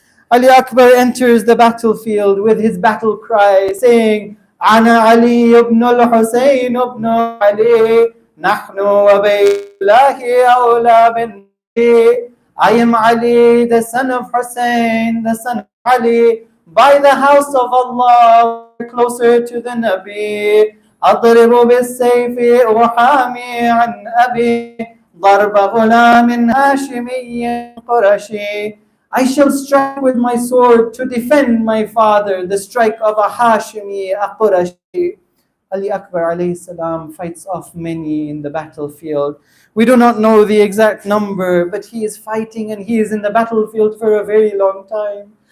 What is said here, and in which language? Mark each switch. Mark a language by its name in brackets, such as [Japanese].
[English] Ali Akbar enters the battlefield with his battle cry saying, [Arabic] "Ana Ali ibn al-Hussein ibn Ali, nahnu wa baylahi awla bin." [English] I am Ali, the son of Hussein, the son of Ali. By the house of Allah, closer to the Nabi. [Arabic] أضرب بالسيف أحامي عن أبي ضرب غلام هاشمي قرشي. [English] I shall strike with my sword to defend my father, the strike of a Hashimi, a Qurashi. Ali Akbar alayhi salam fights off many in the battlefield. We do not know the exact number, but he is fighting and he is in the battlefield for a very long time.